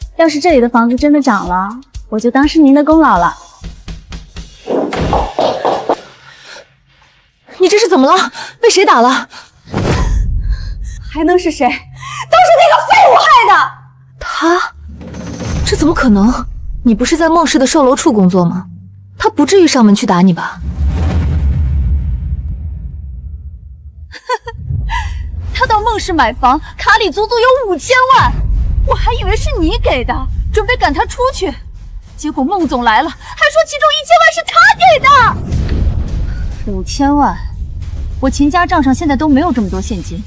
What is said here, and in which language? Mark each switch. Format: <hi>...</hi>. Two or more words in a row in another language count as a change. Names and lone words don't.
<zh>要是這裡的房子真的漲了，我就當是您的功勞了。你這是怎麼了？被誰打了？還能是誰？都是那個廢物害的！他？這怎麼可能？你不是在孟氏的售樓處工作嗎？他不至於上門去打你吧？他到孟氏買房，卡裡足足有5000萬，我還以為是你給的，準備趕他出去，結果孟總來了，還說其中1000萬是他給的。5000萬，我秦家賬上現在都沒有這麼多現金。</zh>